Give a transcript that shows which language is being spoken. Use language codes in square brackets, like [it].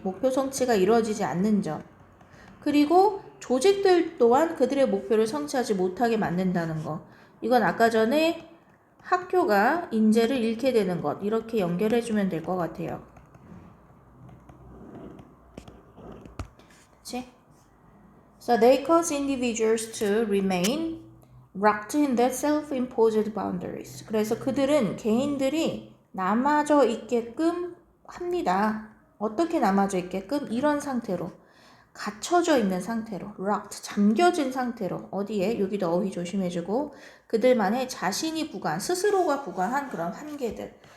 [ko] 목표 성취가 이루어지지 않는 점. 그리고 조직들 또한 그들의 목표를 성취하지 못하게 만든다는 거. 이건 아까 전에 학교가 인재를 잃게 되는 것, 이렇게 연결해주면 될 것 같아요. 그치? [en] So they cause individuals to remain locked in their self-imposed boundaries. [ko] 그래서 그들은 개인들이 남아져 있게끔 합니다. 어떻게 남아져 있게끔? 이런 상태로. 갇혀져 있는 상태로, locked, 잠겨진 상태로. 어디에? 여기도 어휘 조심해주고, 그들만의 자신이 스스로가 부과한 그런 한계들.